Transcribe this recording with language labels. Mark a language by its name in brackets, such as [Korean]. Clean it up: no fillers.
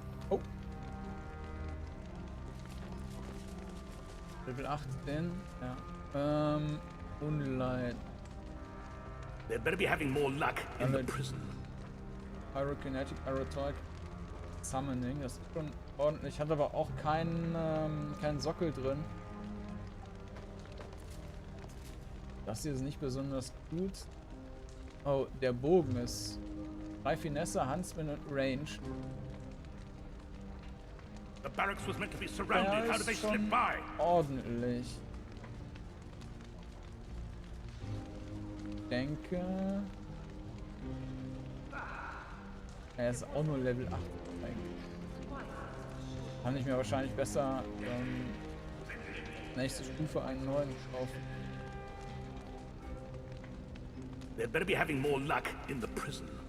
[German] Oh. Level 18, ja. Unlight. [English] They'd better be having more luck in the prison. [German] Pyrokinetic, Aerotalk, Summoning, das ist schon ordentlich. Hat aber auch keinen Sockel drin. Das hier ist nicht besonders gut. Oh, der Bogen ist 3 Finesse, Huntsman und Range. [English] The barracks was meant to be surrounded. How did they slip by? [German] Ordentlich. Ich denke. Er ist auch nur Level 8 eigentlich. Kann ich mir wahrscheinlich besser nächste Stufe einen neuen kaufen. [English] They'd better be having more luck in the prison.